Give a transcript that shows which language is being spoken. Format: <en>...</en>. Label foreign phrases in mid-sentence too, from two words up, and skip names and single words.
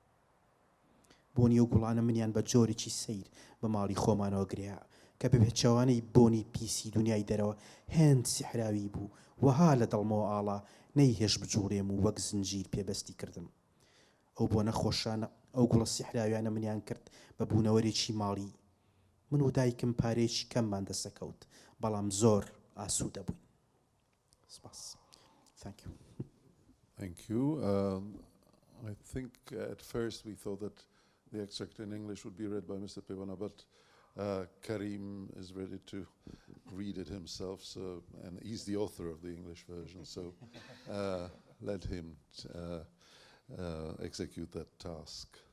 <ckb>بۆنی ئەو گوڵانە منیان بە جۆرێکی سەیر بە ماڵی خۆمانەوە گریا کە بە پێچەوانەی بۆنی پیسی دنیای دەرەوە هێند سیحراوی بوو وەها لە دڵمەوە ئاڵا نەیهێش بجوڵێم و وەک زنجیر پێبەستی کردم. ئەو بۆنە خۆشانە ئەو گوڵە سیحراویانە منیان کرد بە بوونەوەرێکی ماڵی. من و دایکم پارێکی کەممان دەسەکەوت بەڵام زۆر ئاسوودە بووین. سپاس.</ckb> <en>Thank you. Thank you. I think at first we thought that the extract in English would be read by Mr. Pevana, but Kareem is ready to read it himself, and he's the author of the English version, so let him execute that task.</en>